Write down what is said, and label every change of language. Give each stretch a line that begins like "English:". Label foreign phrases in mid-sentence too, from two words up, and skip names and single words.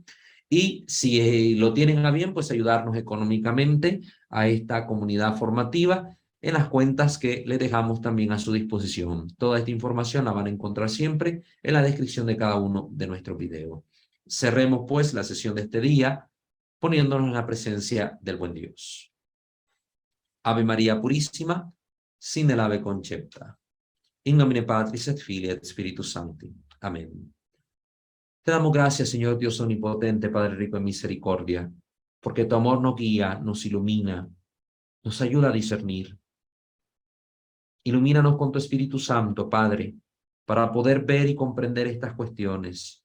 Spanish: Y si lo tienen a bien, pues ayudarnos económicamente a esta comunidad formativa en las cuentas que les dejamos también a su disposición. Toda esta información la van a encontrar siempre en la descripción de cada uno de nuestros videos. Cerremos pues la sesión de este día poniéndonos en la presencia del buen Dios. Ave María Purísima, sin el ave concepta.
Latin: In nomine Patris et Filii et Spiritus Sancti.
Spanish: Amén. Te damos gracias, Señor Dios omnipotente, Padre rico en misericordia, porque tu amor nos guía, nos ilumina, nos ayuda a discernir. Ilumínanos con tu Espíritu Santo, Padre, para poder ver y comprender estas cuestiones.